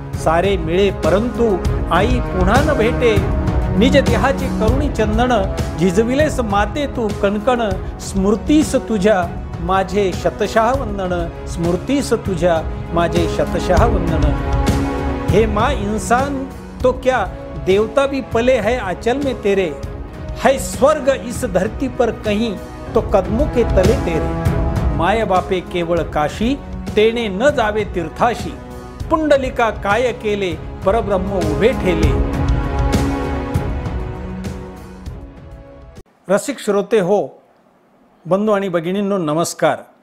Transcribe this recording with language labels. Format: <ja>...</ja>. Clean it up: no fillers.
<mr>सारे मिळे परंतु आई पुन्हा न भेटे, निज देहाची करुणी चंदन, झिजविलेस माते तू कणकण। स्मृतीस तुझ्या माझे शतशः वंदन, स्मृतीस तुझ्या माझे शतशः वंदन।</mr> <hi>हे माँ इंसान तो क्या देवता भी पले है आंचल में तेरे, है स्वर्ग इस धरती पर कहीं तो कदमों के तले तेरे।</hi> <mr>माय बापे केवळ काशी, तेने न जावे तीर्थाशी, पुंडलिका काय केले परब्रह्म उभे ठेले। रसिक श्रोते हो, बंधू आणि भगिनींनो नमस्कार।</mr>